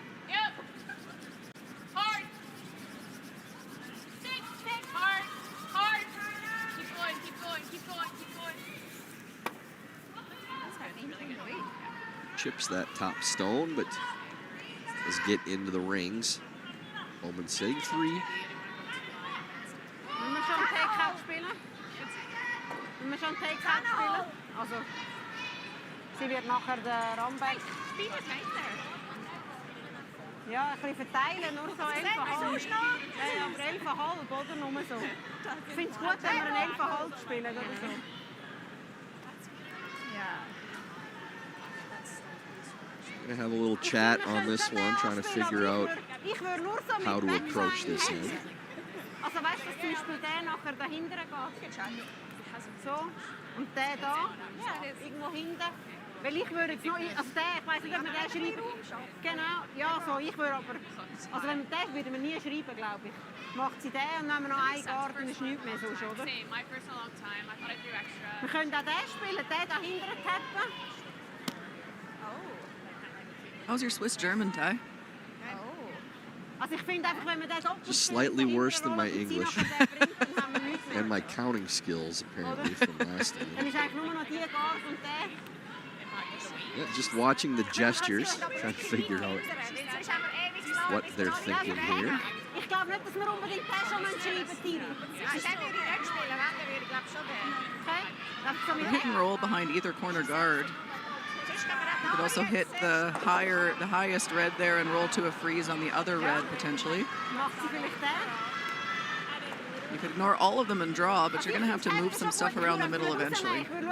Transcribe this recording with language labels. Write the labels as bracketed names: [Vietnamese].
[English] Yep. Hard. 6. Hard. Hard. Keep going, keep going, keep going, keep going. That's really good weight. Chips that top stone, but does get into the rings. Homan sitting 3. [German] Wenn wir schon Take-Out spielen? Wenn wir schon Take-Out spielen? Also, sie wird nachher den Rambeck. Ja, ein bisschen verteilen, nur so 11,5. Ja, aber 11,5, oder? Nur so. Ich finde es gut, wenn wir einen 11,5 spielen oder so. Ja. [English] Gonna have a little chat on this one, trying to figure out how to approach this end. [German] Also weißt du, dass zum Beispiel der nachher dahinter geht? So, und der da, irgendwo hinten. Weil ich würde jetzt noch, also der, ich weiss nicht, ob man den schreiben. Genau, ja so, ich würde aber, also wenn man den würden wir nie schreiben, glaube ich. Macht sie den und dann haben wir noch einen Guard und ist nichts mehr sonst, oder? Wir können auch den spielen, den dahinter tappen. [English] How's your Swiss-German, Ty? [German] Also ich finde einfach, wenn man den doppelt [English] Just slightly worse than my English and my counting skills, apparently, from last year. [German] Dann ist eigentlich nur noch die Guard und der. [English] Yeah, just watching the gestures, trying to figure out what they're thinking here. [German] Ich glaube nicht, dass wir unbedingt den schon schreiben, Tiri. Ja, den würde ich nicht spielen, wenn, dann würde ich glaube schon den. Okay. [English] Hit and roll behind either corner guard. You could also hit the highest red there and roll to a freeze on the other red, potentially. You could ignore all of them and draw, but you're going to have to move some stuff around the middle eventually.